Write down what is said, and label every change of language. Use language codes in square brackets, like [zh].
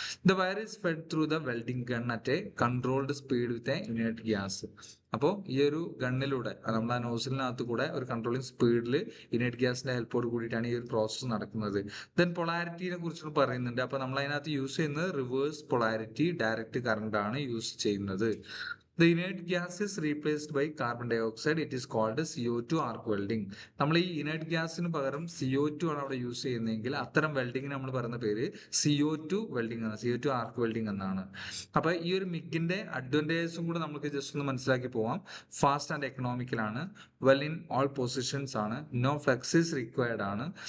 [en] The wire is fed through the welding gun at a controlled speed with a inert gas. [ml] അപ്പോൾ ഈ ഒരു ഗണ്ണിലൂടെ നമ്മൾ ആ നോസിലിനകത്ത് കൂടെ ഒരു കൺട്രോളിങ് സ്പീഡിൽ ഇനേർട്ട് ഗ്യാസിന്റെ ഹെൽപ്പോട് കൂടിയിട്ടാണ് ഈ ഒരു പ്രോസസ്സ് നടക്കുന്നത്. ദെൻ പൊളാരിറ്റിനെ കുറിച്ച് പറയുന്നുണ്ട്. അപ്പോൾ നമ്മൾ അതിനകത്ത് യൂസ് ചെയ്യുന്നത് റിവേഴ്സ് പൊളാരിറ്റി ഡയറക്റ്റ് കറണ്ട് ആണ് യൂസ് ചെയ്യുന്നത്. [en] The inert gas is replaced by carbon dioxide. It is called CO2 arc welding. [ml] നമ്മൾ ഈ ഇനേർട്ട് ഗ്യാസിന് പകരം CO2 ആണ് അവിടെ യൂസ് ചെയ്യുന്നതെങ്കിൽ അത്തരം വെൽഡിങ്ങിന് നമ്മൾ പറയുന്ന പേര് CO2 വെൽഡിംഗ് ആണ്, CO2 ആർക്ക് വെൽഡിംഗ് എന്നാണ്. അപ്പൊ ഈ ഒരു മിഗിന്റെ അഡ്വാൻറ്റേജസും കൂടെ നമുക്ക് ജസ്റ്റ് ഒന്ന് മനസ്സിലാക്കി പോവാം. [en] Fast and economical ആണ്, well in all positions ആണ്, no fluxes required ആണ്.